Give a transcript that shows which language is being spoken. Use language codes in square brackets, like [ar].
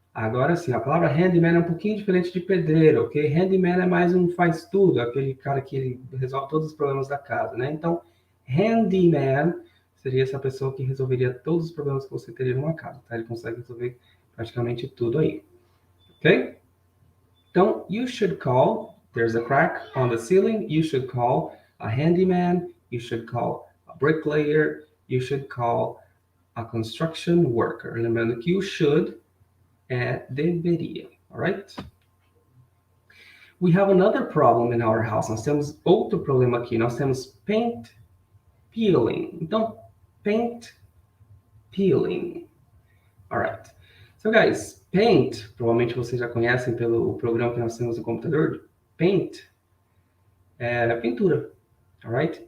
[pt] Agora sim, a palavra handyman é um pouquinho diferente de pedreiro, ok? Handyman é mais um faz tudo, aquele cara que ele resolve todos os problemas da casa, né? Então, handyman seria essa pessoa que resolveria todos os problemas que você teria numa casa, tá? Ele consegue resolver praticamente tudo aí, ok? Então, [en] you should call, there's a crack on the ceiling, you should call a handyman, you should call a bricklayer, you should call a construction worker. [pt] Lembrando que o should é deveria, alright? [en] We have another problem in our house. [pt] Nós temos outro problema aqui. Nós temos paint peeling. Então, [en] paint peeling. Alright. So, guys, [pt] paint, provavelmente vocês já conhecem pelo programa que nós temos no computador. Paint é pintura, alright?